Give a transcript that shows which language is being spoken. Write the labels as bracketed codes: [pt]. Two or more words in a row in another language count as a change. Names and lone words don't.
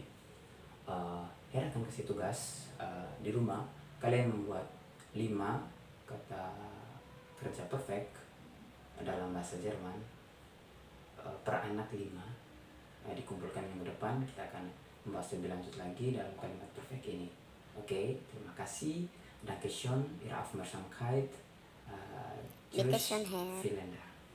[id] Her akan kasih tugas di rumah kalian membuat 5 kata kerja perfect dalam bahasa Jerman per anak 5. Dikumpulkan minggu depan kita akan membahas lebih lanjut lagi dalam kalimat perfect ini. Oke, terima kasih. [de] Dankeschön, Ihre Aufmerksamkeit. Bitte Tschüss, schön, Herr. vielen Dank.